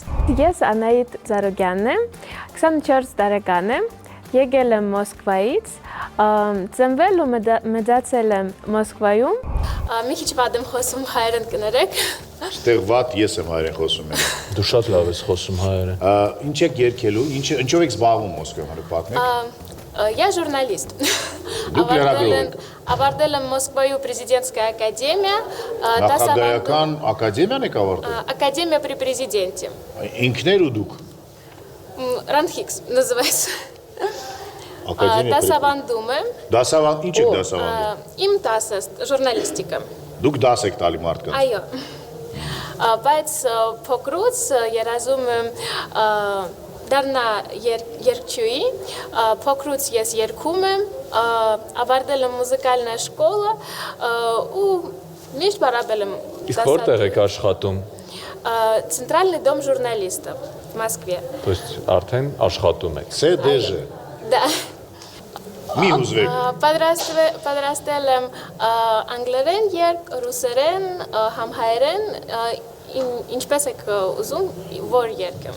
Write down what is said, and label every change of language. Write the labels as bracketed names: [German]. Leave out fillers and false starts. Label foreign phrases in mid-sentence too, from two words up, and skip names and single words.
[Armenian] Ես Անահիտ Ծառուկյանն եմ, 24 տարեկան եմ, եկել եմ Մոսկվայից, ծնվել ու մեծացել եմ Մոսկվայում։ Մի քիչ վատ եմ խոսում հայերեն կներեք։ Ստեղ վատ ես եմ հայերեն խոսում եմ։ Դու շատ լավ ես խոսում հայերեն։ Ինչ եք երգելու, ինչով եք զբաղվում Մոսկվայում, պատմեք։ [Russian] Я журналист. [Armenian] Դուք լրագրող եք։ Ավարտել եմ Մոսկվայու [Russian] президентская академия. [Armenian] Նախագահական ակադեմիան եք ավարտել։ [Russian] Академия при президенте. [Armenian] Ինքներ ու դուք։ [Russian] Ранхикс называется. [Armenian] Դասավանդում եմ։ Դասավանդ, ինչ եք դասավանդում։ Իմ դասը ժուրնալիստիկա։ Դուք դաս եք տալի մարդկանց։ Այո։ Բայց փոքրուց երազում եմ դառնա երգչուհի, փոքրուց ես երգում եմ, ավարտել եմ [Russian] музыкальная школа [Armenian] ու միշտ բարաբել եմ։ Իսկ որտեղ եք աշխատում։ [Russian] Центральный дом журналистов в Москве. То есть [Armenian] արդեն աշխատում եք։ CDJ։ [Russian] Да. [Armenian] Մի հուզվեք։ Պատրաստել եմ անգլերեն երգ, ռուսերեն, համհայերեն, ինչպես եք ուզում, որ երգեմ։